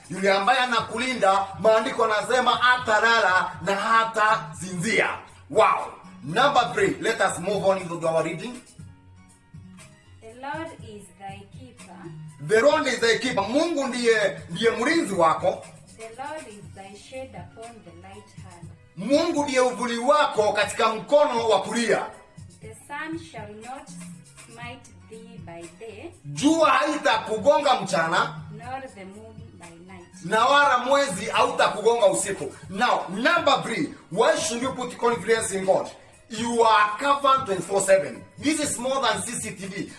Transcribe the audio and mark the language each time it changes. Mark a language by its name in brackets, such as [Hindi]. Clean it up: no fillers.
[Swahili] Yule ambaye anakulinda, maandiko yanasema hatalala na hatasinzia. Wow. [English] Number 3, let us move on into our reading. The Lord is thy keeper. The Lord is thy keeper. [Swahili] Mungu ndiye mlinzi wako. [English] The Lord is thy shade upon the right hand. [Swahili] Mungu ndiye uvuli wako katika mkono wa kulia. [English] The sun shall not smite thee by day, [Swahili] Jua haitakugonga mchana, [English] nor the moon by night. [Swahili] na wala mwezi hautakugonga usiku. [English] Now, number 3, why should you put confidence in God? You are covered 24/7. This is more than CCTV.